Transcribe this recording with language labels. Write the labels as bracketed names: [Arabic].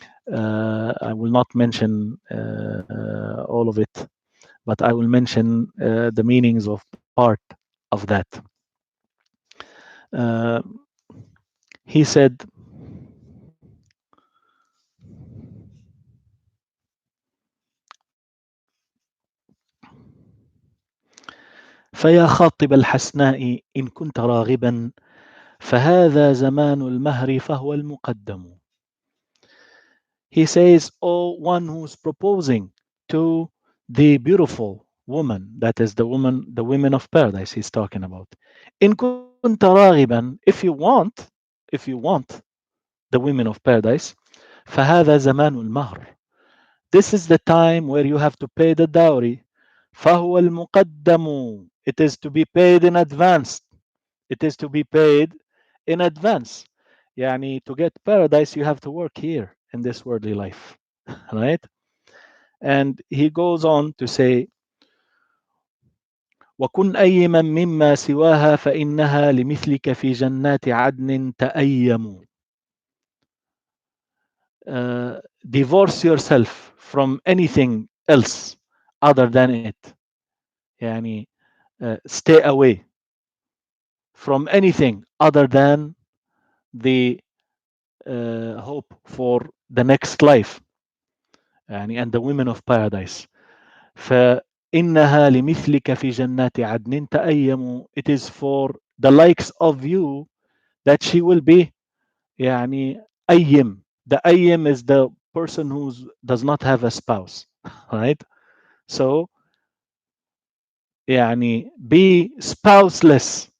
[English] I will not mention all of it, but I will mention the meanings of part of that. Uh, he said, [Arabic] فيا خاطب الحسناء إن كنت راغبا فهذا زمان المهر فهو المقدم. [English] He says, oh, one who's proposing to the beautiful woman, that is the women of paradise he's talking about. [Arabic] In kunta raghiban, [English] if you want the women of paradise, [Arabic] فهذا زمان المهر. [English] This is the time where you have to pay the dowry. [Arabic] فهو المقدم. [English] It is to be paid in advance. It is to be paid in advance. [Arabic] يعني [English] to get paradise, you have to work here in this worldly life, right? And he goes on to say, [Arabic] وكن أيما مما سواها فإنها لمثلك في جنات عدن تأيم. [English] Divorce yourself from anything else other than it. [Arabic] يعني [English] stay away from anything other than the hope for the next life, يعني and the women of paradise. [Arabic] فإنها لمثلك في جنات عدن تأيم. [English] It is for the likes of you that she will be [Arabic] يعني أيم. [English] The أيم is the person who does not have a spouse, right? So [Arabic] يعني [English] be spouseless.